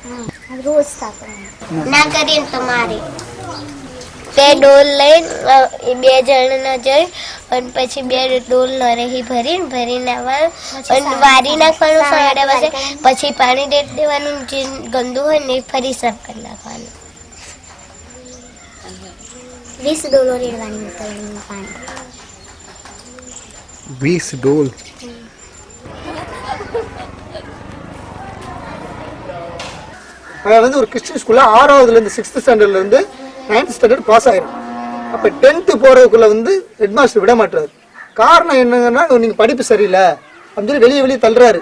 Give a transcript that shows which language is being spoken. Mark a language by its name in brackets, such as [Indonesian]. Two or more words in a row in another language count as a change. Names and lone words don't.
[Gujarati] રોજ ના કરીએ તો મારે તે ડોલ લઈને બે જણ ના જઈ અને પછી બે ડોલ નરેહી ભરીને આવવાનું અને વારી નાખવાનું 8:30 વાગે પછી પાણી દે દેવાનું જે ગંદુ હોય ને ફરી સાફ કરી નાખવાનું 20 ડોલો રેડવાની મતલબ પાણી 20 ડોલ [Tamil] வந்து ஒரு கிறிஸ்டின் ஸ்கூல்ல 6ஆவதுல இருந்து 6th ஸ்டாண்டர்ட்ல இருந்து 9th ஸ்டாண்டர்ட் பாஸ் ஆயிரும். அப்ப 10th போறதுக்குள்ள வந்து [English] head master [Tamil] விட மாட்டாரு. காரணம் என்னங்கன்னா நீங்க படிப்பு சரியில்லை அப்படின்னு சொல்லி வெளியே தள்ளுறாரு.